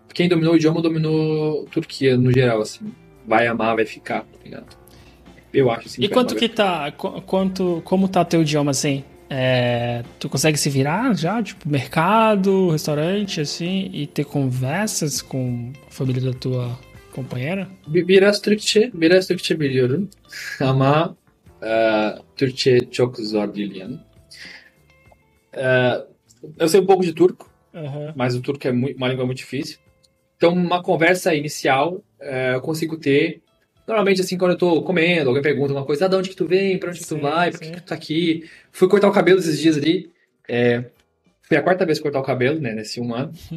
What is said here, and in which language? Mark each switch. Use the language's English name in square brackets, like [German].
[Portuguese] Quem dominou o idioma dominou Turquia no geral, assim. Vai amar, vai ficar, tá ligado? Eu acho assim, E vai quanto amar, vai ficar. tá. Como tá teu idioma assim? Tu consegue se virar já? Tipo, mercado, restaurante, assim, e ter conversas com a família da tua companheira? [Turkish] Biraz Türkçe biliyorum. Ama Türkçe çok zor değil yani. [Portuguese] Eu sei um pouco de turco, Aham. mas o turco é uma língua muito difícil. Então, uma conversa inicial eu consigo ter. Normalmente, assim, quando eu tô comendo, alguém pergunta uma coisa, de onde que tu vem, pra onde que tu Sim, vai, por que sim. que tu tá aqui? Fui cortar o cabelo esses dias ali. Foi a quarta vez cortar o cabelo, né, nesse um ano.